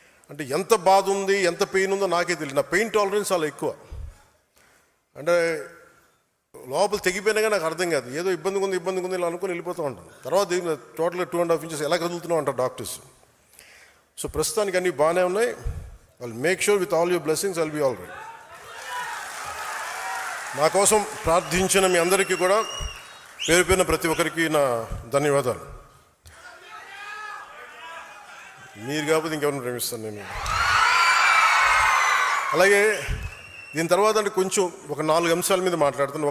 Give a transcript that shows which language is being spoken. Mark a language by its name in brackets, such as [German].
[Telugu] అంటే ఎంత బాధ ఉంది ఎంత పెయిన్ ఉందో నాకే తెలియదు. నా పెయిన్ టాలరెన్స్ చాలా ఎక్కువ. అంటే లోపల తెగిపోయినాగా నాకు అర్థం కాదు, ఏదో ఇబ్బందిగా ఉంది ఇలా అనుకుని వెళ్ళిపోతూ ఉంటాను. తర్వాత టోటల్గా 2.5 inches ఎలా కదులుతున్నావు అంటారు డాక్టర్స్. సో ప్రస్తుతానికి అన్నీ బాగానే ఉన్నాయి. [English] I'll make sure with all your blessings I'll be all right. [Telugu] నా కోసం ప్రార్థించిన మీ అందరికీ కూడా పేరు పేరున ప్రతి ఒక్కరికి నా ధన్యవాదాలు. మీరు కాకపోతే ఇంకెవరిని ప్రేమిస్తాను నేను. అలాగే దీని తర్వాత అంటే కొంచెం ఒక 4 అంశాల మీద మాట్లాడుతాను.